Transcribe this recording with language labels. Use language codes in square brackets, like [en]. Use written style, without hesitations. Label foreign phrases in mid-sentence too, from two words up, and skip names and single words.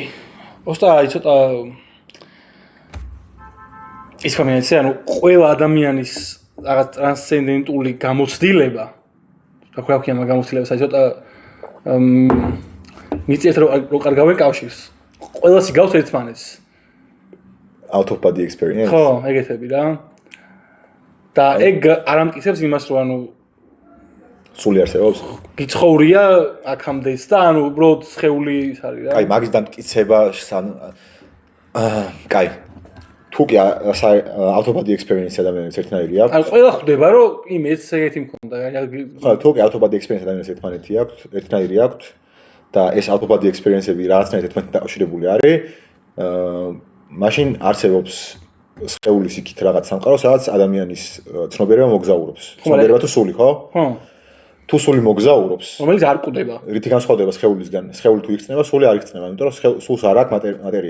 [ka] ოსტა ცოტა ის ფორმაცია, ანუ ყველა ადამიანის რაღაც ტრანსცენდენტული გამოცდილება, რა ქვია მაგ გამოცდილებას, აი ცოტა მიწეთ რო კარგავენ კავშირს. ყველასი გავს ერთმანეთს. [en] Out of body experience. [ka] ხო, ეგეთები რა. და ეგ არ ამტკიცებს იმას, რომ ანუ სული არსებობს. გიცხოვრია აქამდეც და ანუ უბრალოდ სხეული ის არის რა. კაი, მაგის დამტკიცება კაი. თუ კი [en] out of body experience [ka] ადამიანებს ერთნაირი აქვს. ანუ ყველა ხვდება, რომ კი მეც ეგეთი მქონდა. ხო, თუ კი [en] out of body experience [ka] ადამიანებს ერთნაირი აქვს და ეს [en] out of body experience- [ka] ები რაღაცნაირად ერთმანეთთან დაკავშირებული არის. მაშინ არსებობს სხეულის იქით რაღაც სამყარო, სადაც ადამიანის ცნობიერება მოგზაურობს. ცნობიერება თუ სული, ხო? ხო. თუ სული მოგზაურობს, რომელიც არ კვდება. რითი განსხვავდება სხეულისგან? სხეული თუ იქცნება, სული არ იქცნება, იმიტომ რომ სულს არ აქვს მატერია.